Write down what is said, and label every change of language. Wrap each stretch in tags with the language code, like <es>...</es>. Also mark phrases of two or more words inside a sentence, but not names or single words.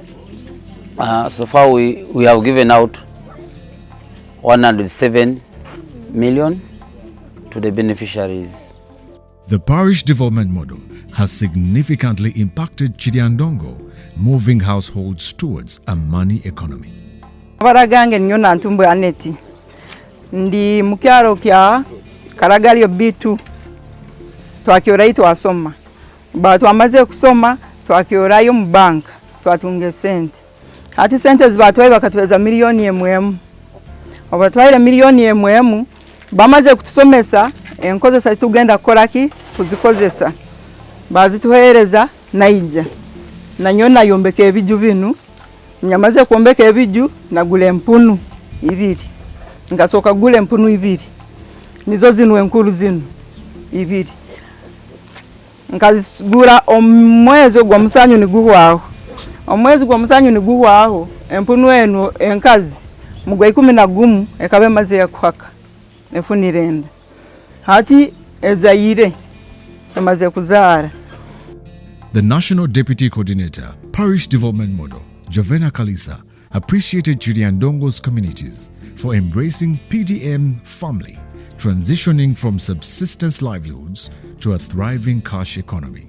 <en>So far we have given out 107 million to the beneficiaries. The parish development model has significantly impacted KIRYANDONGO, moving households towards a money economy.</en> <nyo>Abaragange nyona ntumbu aneti ndi mukyalo kya Karagalyo bitu twakyorayo twasoma ba twamaze kusoma twakyorayo mu bank twatunge sente ati sente zibatwaye bakatweza milioni emwemu obatwaire milioni emwemu bamaze kutusomesa enkozesa tugenda kolaki kuzikozesa bazituhereza naija nanyona yombeka ebiju binu nyamaze kuombeka ebiju nagula empunu ibiri ngasoka gula empunu ibiri nizo zinu enkulu zinu ibiri nkazigura omwezi gwa musanyu niguhwaho omwezi gwa musanyu niguhwaho empunu eno enkazi mugwa 11 ekabe maze yakuhaka efunirenda hati ezayire emaze kuzara.</nyo> <en>The National Deputy Coordinator, Parish Development Model, Jovena Kalisa, appreciated KIRYANDONGO's communities for embracing PDM family, transitioning from subsistence livelihoods to a thriving cash economy.</en>